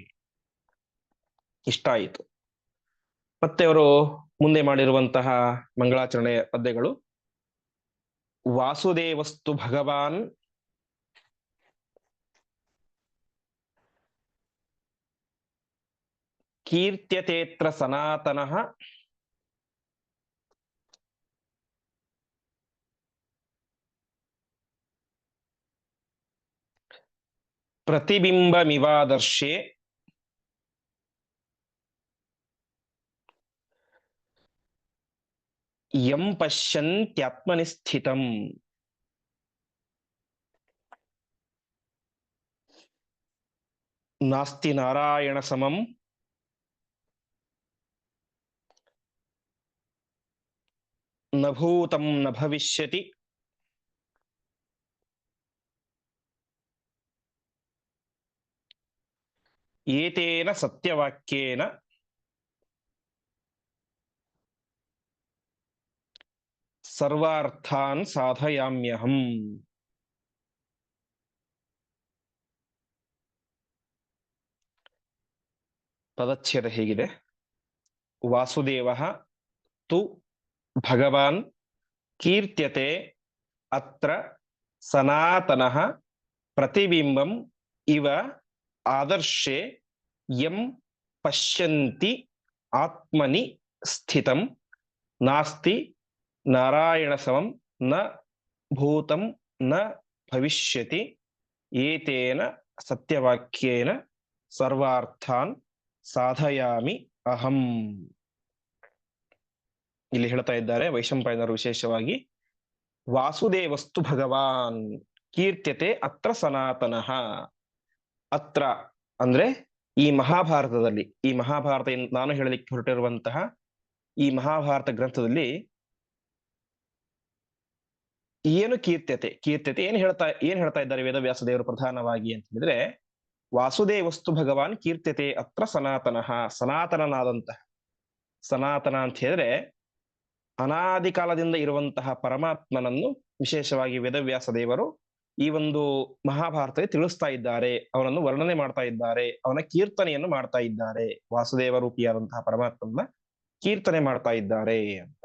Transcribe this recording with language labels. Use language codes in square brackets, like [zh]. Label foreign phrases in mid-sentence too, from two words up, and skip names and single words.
[kn] ಇಷ್ಟ ಆಯಿತು. ಮತ್ತೆ ಅವರು ಮುಂದೆ ಮಾಡಿರುವಂತಹ ಮಂಗಳಾಚರಣೆಯ ಪದ್ಯಗಳು, [sa] ವಾಸುದೇವಸ್ತು ಭಗವಾನ್ ಕೀರ್ತ್ಯತೇತ್ರ ಸನಾತನಃ ಪ್ರತಿಬಿಂಬಮಿವಾದರ್ಶೆ ಯಂ ಪಶ್ಯಂತ್ಯಾತ್ಮನಿ ಸ್ಥಿತಂ. ನಾಸ್ತಿ ನಾರಾಯಣ ಸಮಂ ನ ಭೂತಂ ನ ಭವಿಷ್ಯತಿ ಏತೇನ ಸತ್ಯವಾಕ್ಯೇನ ಸರ್ವಾರ್ಥಾನ್ ಸಾಧಯಾಮ್ಯಹಂ. [kn] ಪದಚ್ಛೇದ ಹೇಗಿದೆ, [sa] ವಾಸುದೇವಃ ತು ಭಗವಾನ್ ಕೀರ್ತ್ಯತೆ ಅತ್ರ ಸನಾತನಃ ಪ್ರತಿಬಿಂಬಂ ಇವ ಆದರ್ಶೆ ಯಂ ಪಶ್ಯಂತಿ ಆತ್ಮನಿ ಸ್ಥಿತಂ ನಾಸ್ತಿ ನಾರಾಯಣ ಸಮಂ ನ ಭೂತಂ ನ ಭವಿಷ್ಯತಿ ಏತೇನ ಸತ್ಯವಾಕ್ಯೇನ ಸರ್ವಾರ್ಥಾನ್ ಸಾಧಯಾಮಿ ಅಹಂ. [kn] ಇಲ್ಲಿ ಹೇಳ್ತಾ ಇದ್ದಾರೆ ವೈಶಂಪಾಯನರು ವಿಶೇಷವಾಗಿ, [sa] ವಾಸುದೇವಸ್ತು ಭಗವಾನ್ ಕೀರ್ತ್ಯತೆ ಅತ್ರ ಸನಾತನಃ. [kn] ಅತ್ರ ಅಂದ್ರೆ ಈ ಮಹಾಭಾರತದಲ್ಲಿ, ಈ ಮಹಾಭಾರತ ನಾನು ಹೇಳಲಿಕ್ಕೆ ಹೊರಟಿರುವಂತಹ ಈ ಮಹಾಭಾರತ ಗ್ರಂಥದಲ್ಲಿ ಏನು ಕೀರ್ತ್ಯತೆ, ಏನ್ ಹೇಳ್ತಾ ಇದ್ದಾರೆ ವೇದವ್ಯಾಸ ದೇವರು ಪ್ರಧಾನವಾಗಿ ಅಂತ ಹೇಳಿದ್ರೆ, [sa] ವಾಸುದೇವಸ್ತು ಭಗವಾನ್ ಕೀರ್ತ್ಯತೆ ಅತ್ರ ಸನಾತನಃ, [kn] ಸನಾತನನಾದಂತಹ, ಸನಾತನ ಅಂತ ಹೇಳಿದ್ರೆ ಅನಾದಿ ಕಾಲದಿಂದ ಇರುವಂತಹ ಪರಮಾತ್ಮನನ್ನು ವಿಶೇಷವಾಗಿ ವೇದವ್ಯಾಸ ದೇವರು ಈ ಒಂದು ಮಹಾಭಾರತದಲ್ಲಿ ತಿಳಿಸ್ತಾ ಇದ್ದಾರೆ, ಅವನನ್ನು ವರ್ಣನೆ ಮಾಡ್ತಾ ಇದ್ದಾರೆ, ಅವನ ಕೀರ್ತನೆಯನ್ನು ಮಾಡ್ತಾ ಇದ್ದಾರೆ, ವಾಸುದೇವ ರೂಪಿಯಾದಂತಹ ಪರಮಾತ್ಮನ ಕೀರ್ತನೆ ಮಾಡ್ತಾ ಇದ್ದಾರೆ ಅಂತ.